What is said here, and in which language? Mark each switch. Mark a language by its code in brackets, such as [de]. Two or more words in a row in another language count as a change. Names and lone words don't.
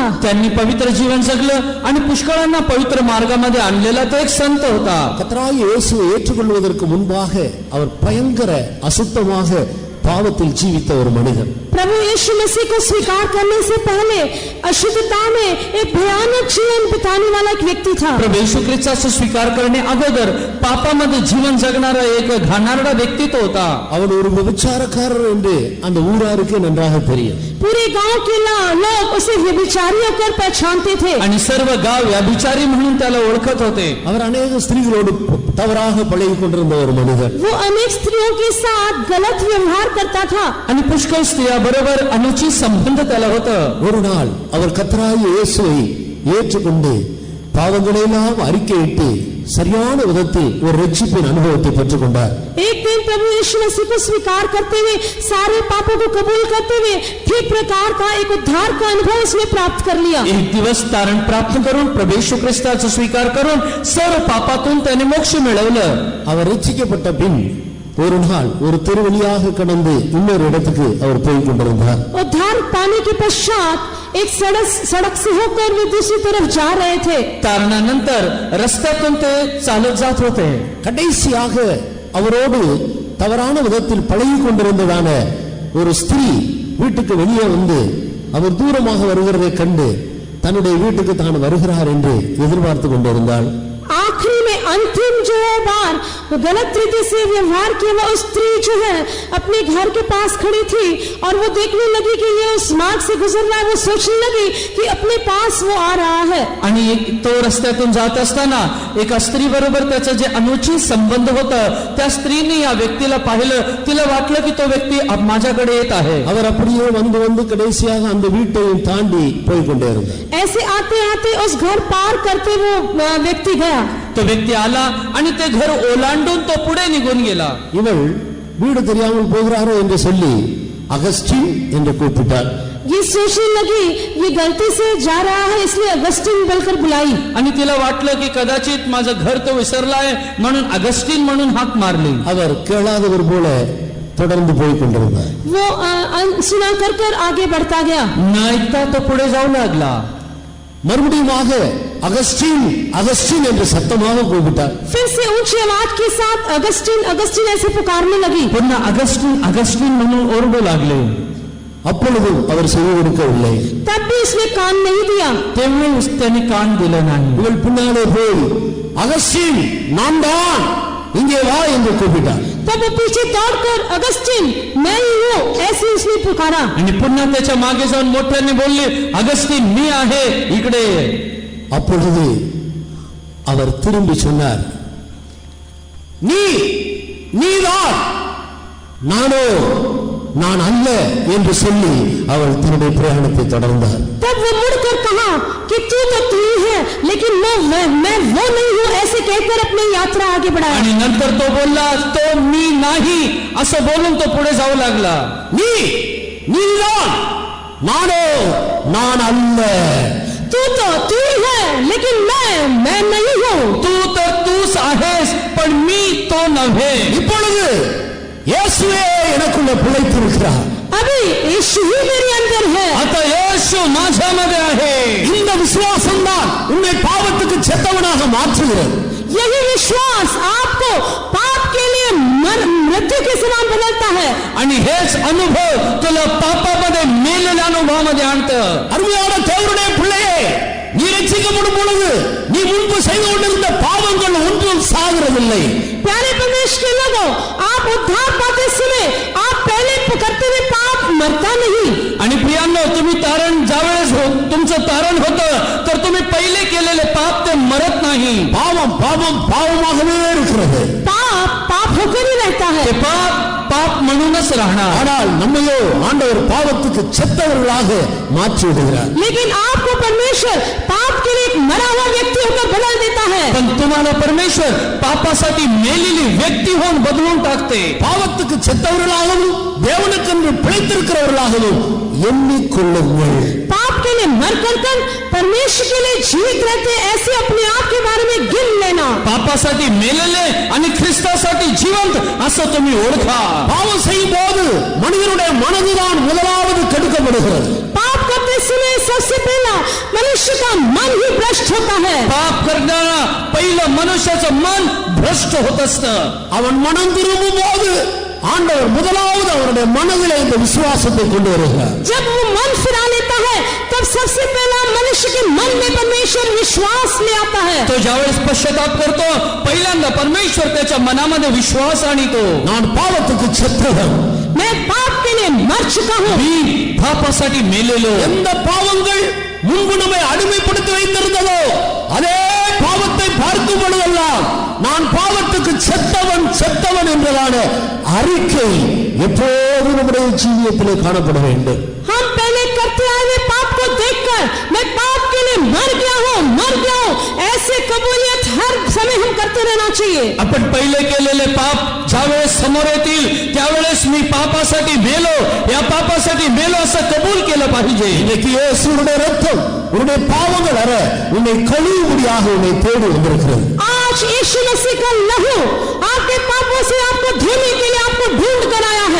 [mr] त्यांनी पवित्र जीवन जगलं आणि पुष्कळांना पवित्र मार्गामध्ये आणलेला तो एक संत होता. [ta] கர்த்தராகிய இயேசுவை ஏற்றுக்கொள்வதற்கு முன்பாக அவர் பயங்கர அசுத்தமாக பாவத்தில் ஜீவித்த ஒரு மனிதன். [hi] प्रभु यीशु मसीह को स्वीकार करने से पहले अशुद्धता में एक भयानक जीवन बिताने वाला एक व्यक्ति था. [mr] प्रभू येशू ख्रिस्ताचा स्वीकार करणे अगोदर पापामध्ये जीवन जगणारा एक घाणारडा व्यक्ती तो होता. [ta] அவன் ஒரு விபச்சாரக்காரர் என்று அந்த ஊராருக்கு நன்றாக தெரியும். [hi] पूरे गांव के लोग उसे व्यभिचारी होकर पहचानते थे. [mr] आणि सर्व गाव व्यभिचारी म्हणून त्याला ओळखत होते. [ta] அவர் अनेक ஸ்திரீகளோடு தவறாக பழகிக் கொண்டிருந்த ஒரு மனிதர். [hi] वो अनेक स्त्रियों के साथ गलत व्यवहार करता था. [mr] आणि पुष्कळ स्त्रिया बरोबर अनुचित संबंध त्याला होतं. [ta] ஒரு நாள் அவர் கர்த்தராகிய இயேசுவை ஏற்றுக்கொண்டு பாவங்களை எல்லாம் அறிக்கையிட்டு சரியான விதத்தில் ஒரு ரட்சிப்பின் அனுபவத்தை பெற்றுக் கொண்டார். [hi] एक दिन प्रभु यीशु मसीह को स्वीकार करते हुए सारे पापों को कबूल करते हुए ठीक प्रकार का एक उद्धार का अनुभव उसने प्राप्त कर लिया. [mr] एक दिवस तारण प्राप्त करून प्रभू येशू ख्रिस्ताचा स्वीकार करून सर्व पापातून त्याने मोक्ष मिळवलं. [ta] அவர் ரட்சிக்கப்பட்ட பின் ஒரு நாள் ஒரு தெருவழியாக கடந்து இன்னொரு இடத்துக்கு அவர் போய் கொண்டிருந்தார். [hi] उद्धार पाने के पश्चात एक सड़क से होकर वे दूसरी तरफ जा रहे थे. [mr] तारणानंतर रस्त्यातून ते चालत जात होते. [ta] கடைசியாக அவரோடு தவறான விதத்தில் பழகி கொண்டிருந்ததான ஒரு ஸ்திரீ வீட்டுக்கு வெளியே வந்து அவர் தூரமாக வருகிறதை கண்டு தன்னுடைய வீட்டுக்கு தான் வருகிறார் என்று எதிர்பார்த்து கொண்டிருந்தாள். [hi] आखिरी में अंतिम जो है बार वो गलत रीति से व्यवहार किया, वो उस स्त्री जो है अपने घर के पास खड़ी थी और वो देखने लगी कि ये उस मार्ग से गुजर रहा है. वो सोचने लगी कि अपने पास वो आ रहा है. [mr] आणि तो रस्त्यातून जात असताना एका स्त्री बरोबर त्याचं जे अनुचित संबंध होतं, त्या स्त्रीने या व्यक्तीला पाहिलं. तिला वाटलं की तो व्यक्ती माझ्याकडे येत आहे. [ta] அவர் அப்படியே வந்து வந்து கடைசியாக அந்த வீட்டையும் தாண்டி போய் கொண்டே இருந்தார். [hi] ऐसे आते आते उस घर पार करते वो व्यक्ति गया. [mr] तो व्यक्ती आला आणि ते घर ओलांडून तो पुढे निघून गेला. [ta] இவள் வீடு தெரியாமல் போகிறாரோ என்று சொல்லி அகஸ்டின் என்று கூப்பிட்டார். [hi] ये सोचने लगी ये गलती से जा रहा है इसलिए अगस्टिन बोलकर बुलाई. [mr] आणि तिला वाटलं की कदाचित माझं घर तो विसरलाय म्हणून अगस्टिन म्हणून हाक मारली. [ta] அவர் கேளாதவர் போல தொடர்ந்து போய் கொண்டிருந்தார். [hi] वो सुना कर आगे बढ़ता गया. [mr] न ऐकता तो पुढे जाऊ लागला. [ta] மறுபடியுமாக அகஸ்டின் அகஸ்டின் என்று சத்தமாக கூப்பிட்டார். [hi] फिर से ऊंची आवाज के साथ अगस्टिन अगस्टिन ऐसे पुकारने लगी. [mr] पुन्हा अगस्टिन अगस्टिन म्हणून ओरडू लागले. [ta] அப்பொழுதும் அவர் செவி கொடுக்கவில்லை. [hi] तब भी उसने कान नहीं दिया. [mr] तेव्हा त्याने कान दिलं नाही. [ta] இவள் பின்னாலே போய் அகஸ்டின் நான் தான் இங்கே வா என்று கூப்பிட்டார். [hi] तब वो पीछे दौड़कर अगस्टिन मैं ही हूँ ऐसे उसने पुकारा. [mr] आणि पुन्हा त्याच्या मागे जाऊन मोठ्याने बोलले अगस्टिन मी आहे इकडे. [ta] அப்பொழுது அவர் திரும்பி சொன்னார் நீதான் நானோ நான் அல்ல என்று சொல்லி அவள் தன்னுடைய பிரயாணத்தை தொடர்ந்தார். [hi] तब वो मुड़कर कहा कि तू तो तू ही है लेकिन मैं वो नहीं हूँ ऐसे कहकर अपनी यात्रा आगे बढ़ाया. [mr] आणि नंतर तो बोलला तो मी नाही असं बोलून तो पुढे जाऊ लागला. [ta] நீதான் நானோ நான் அல்ல. [hi] तू तो तू ही है लेकिन मैं नहीं हूँ. [mr] तू तर तूच आहेस पण मी तो नव्हे. [ta] இப்பொழுது இயேசுவே எனக்குள்ள பிழைத்திருக்கிறார். [hi] अभी यीशु ही मेरे अंदर है. [mr] आता येशू माझ्यामध्ये आहे. [ta] இந்த விசுவாசம் தான் உன்னை பாவத்துக்கு செத்தவனாக மாற்றுகிறது. [hi] यही विश्वास आपको पाप के लिए मृत्यू के समान बदलता है. [mr] आणि हेच अनुभव तुला पापामध्ये मेलेल्या अनुभवामध्ये आणतं. [ta] அருமையான தேவனுடைய பிள்ளையே, நீ ரட்சிக்கப்படும் பொழுது நீ முன்பு செய்து கொண்டிருந்த பாவங்கள் ஒன்றும் சாகிறதில்லை. [hi] प्यारे परमेश्वर के लोगों, आप उद्धार पाते समय आप पहले करते हुए पाप मरता नहीं. [mr] आणि प्रियांनो तुम्ही तारण ज्यावेळेस तुमचं तारण होतं तर तुम्ही पहिले केलेले पाप ते मरत नाही. [ta] பாவம் பாவம் பாவமாகவே இருக்கிறது. [hi] पाप पाप होकर ही रहता है. [mr] ते पाप पाप म्हणूनच राहणार. [ta] ஆனால் நம்மையோ ஆண்டவர் பாவத்துக்கு செத்தவர்களாக மாற்றி விடுகிறார். [hi] लेकिन आपको परमेश्वर पाप के लिए एक मरा हुआ व्यक्ति होकर बदल देता है. [mr] पण तुम्हाला परमेश्वर पापासाठी मेलेली व्यक्ती होऊन बदलून टाकते. [ta] பாவத்துக்கு செத்தவர்களாகவும் தேவனுக்கென்று பிழைத்திருக்கிறவர்களாகவும் எண்ணிக்கொள்ளுங்கள். [hi] पाप के लिए मर कर परमेश्वर के लिए जीवित रहते ऐसे अपने आप के बारे में गिन लेना. [mr] पापासाठी मेलेले आणि ख्रिस्तासाठी जिवंत असं तुम्ही ओळखा. [ta] பாவம் செய்யும் போது மனிதனுடைய மனதுதான் முதலாவது கெடுக்கப்படுகிறது. [hi] पाप करते समय सबसे पहला मनुष्य का मन ही भ्रष्ट होता है. [mr] पाप करणारा पहिलं मनुष्याचं मन भ्रष्ट होत असतं. [ta] அவன் மனம் திரும்பும் போது ஆண்டவர் முதலாவது அவருடைய மனதிலே இந்த விசுவாசத்தை கொண்டு வருகிறார். [hi] जब वो मन फिरा लेता है तब सबसे पहला मनुष्य के मन में परमेश्वर विश्वास ले आता है. [mr] तो ज्यावेळेस पश्चाताप करतो पहिल्यांदा परमेश्वर त्याच्या मनामध्ये विश्वास आणतो. [ta] நான் பாவத்துக்கு செத்தவன், [hi] मैं पाप के लिए मर चुका हूँ. [mr] मी पापासाठी मेलेलो. [ta] எந்த பாவங்கள் முன்பு நம்மை அடிமைப்படுத்தி வைத்திருந்ததோ அதே பாவத்தை பார்க்கும் பொழுதெல்லாம் நான் பாவத்துக்கு செத்தவன் செத்தவன் என்றதான அறிக்கை எப்போதும் நம்முடைய ஜீவியத்திலே காணப்பட வேண்டும். [hi] हम पहले करते आए हुए पाप को देखकर मैं पाप के लिए मर गया हूँ ऐसे कबूलियत हर समय हम करते रहना चाहिए. [mr] आपण पहिले केलेले पाप ज्यावेळेस समोर येतील त्यावेळेस मी पापासाठी मेलो, या पापासाठी मेलो असं कबूल केलं पाहिजे. [ta] இன்னைக்கு இயேசுவுடைய இரத்தம் உன்னுடைய பாவங்கள் அற உன்னை கழுவும்படியாக உன்னை தேடி வந்திருக்கிறது. [hi] आज यीशु मसीह का लहू आपके पापों से आपको धोने के लिए आपको ढूंढ कर आया है.